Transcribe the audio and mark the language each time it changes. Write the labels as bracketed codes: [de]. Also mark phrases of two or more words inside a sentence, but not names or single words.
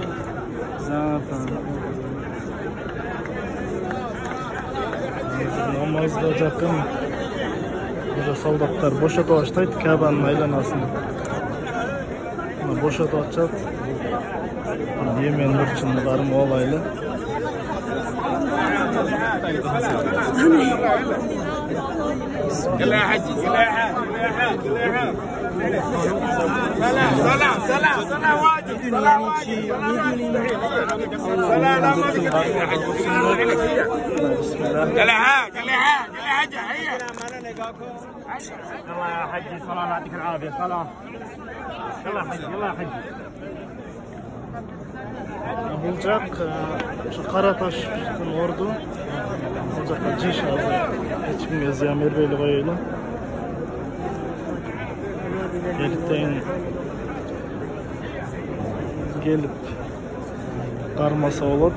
[ky] Намазга жакын солдаттар бошотуп баштайт Кабанын айланасын. Бошотуп атышат. Йемен бурчуну кармап алайлы. [ar] يلا يا حجي يلا يا حاج يلا يا حاج صلاة واجب صلاة واجب صلاة لا ما يلا حاج يلا حاج يلا حاج هيا يلا يا حجي صلاة الله يعطيك العافية صلاة يلا حجي يلا حجي [ky] Бул жак ушу Кара Таштын орду. Бул жакка жыш азыр. Эч кимге зыян бербей коелу. Эртең келип кармаса болот.